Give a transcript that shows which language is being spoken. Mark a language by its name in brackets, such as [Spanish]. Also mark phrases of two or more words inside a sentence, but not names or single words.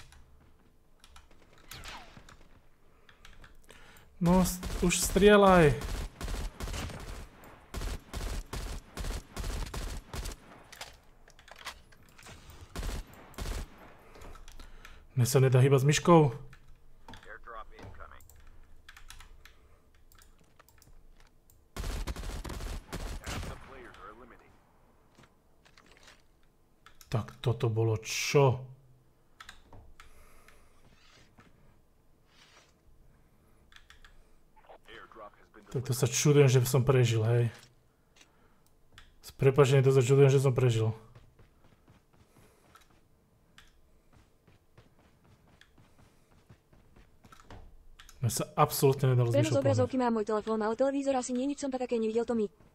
[Slovak] No, už strieľaj. Mne sa nedá hýbať s myškou. [English] Airdrop incoming. Half the players are eliminated. [Slovak] Tak toto bolo čo? [English] Airdrop has been [Slovak] Tak to sa čudujem, že som prežil, hej. S prepáčením to sa čudujem, že som prežil. Mne sa absolútne nedalo Prenos zvyšovať. obrazovky má môj telefón, ale televízor asi nie, nič som také nevidel, to mi.